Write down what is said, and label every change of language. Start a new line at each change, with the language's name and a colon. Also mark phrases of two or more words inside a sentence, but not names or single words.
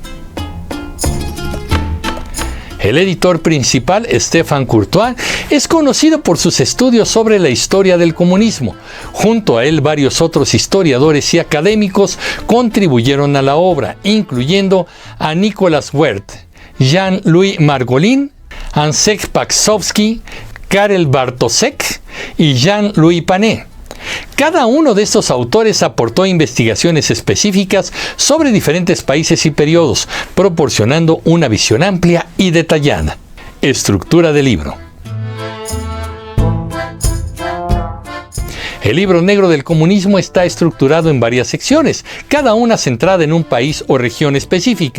Spanish: El editor principal, Stéphane Courtois, es conocido por sus estudios sobre la historia del comunismo. Junto a él, varios otros historiadores y académicos contribuyeron a la obra, incluyendo a Nicolas Werth, Jean-Louis Margolin, Ansek Paksovsky, Karel Bartosek y Jean-Louis Panet. Cada uno de estos autores aportó investigaciones específicas sobre diferentes países y periodos, proporcionando una visión amplia y detallada. Estructura del libro. El Libro Negro del Comunismo está estructurado en varias secciones, cada una centrada en un país o región específica.